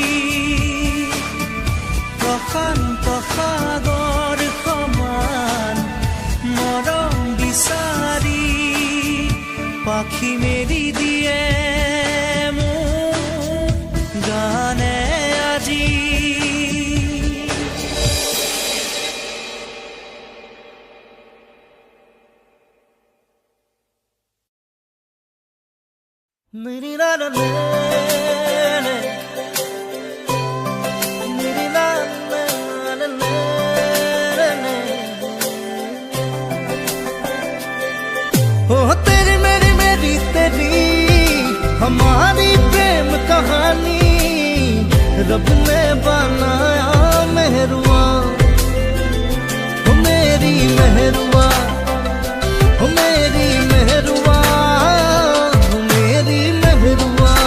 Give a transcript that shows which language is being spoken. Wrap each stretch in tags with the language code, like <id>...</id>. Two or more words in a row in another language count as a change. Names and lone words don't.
<as>প্ৰশান্ত সাগৰ সমান মৰম বিচাৰি পাখি মেলি দিয়ে মোৰ গানে আজি মেরি না না নে নে মেরি না না না নে নে</as> <hi>ओ तेरी मेरी मेरी तेरी हमारी प्रेम कहानी रब ने बनाया मेहरुआ ओ मेरी मेहरुआ ओ मेरी मेहरुआ ओ मेरी मेहरुआ</hi>